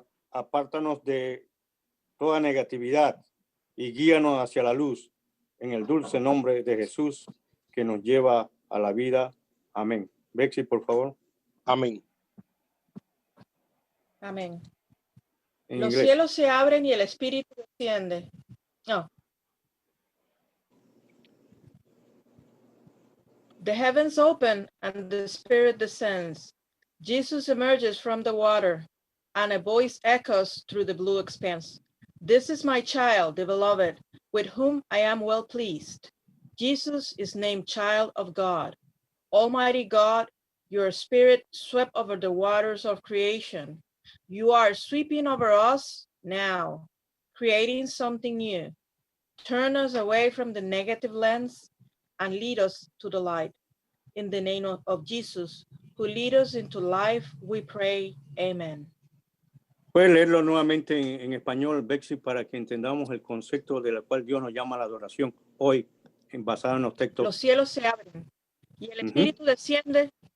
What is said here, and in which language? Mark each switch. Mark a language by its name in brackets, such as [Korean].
[Spanish] Apártanos de toda negatividad y guíanos hacia la luz en el dulce nombre de Jesús que nos lleva a la vida. Amén. Bexy, por favor. Amén. Amén. En Los inglés. cielos se abren y el Espíritu desciende. No. [English] The heavens open and the Spirit descends. Jesus emerges from the water and a voice echoes through the blue expanse. This is my child, the beloved, with whom I am well pleased. Jesus is named Child of God. Almighty God, your Spirit swept over the waters of creation. You are sweeping over us now, creating something new. Turn us away from the negative lens and lead us to the light. In the name of Jesus, who lead us into life, we pray. Amen. [Spanish] Puede leerlo nuevamente en español, Bexy, para que entendamos el concepto de la cual Dios nos llama a la adoración hoy, basado en los textos. Los cielos se abren y el Espíritu desciende.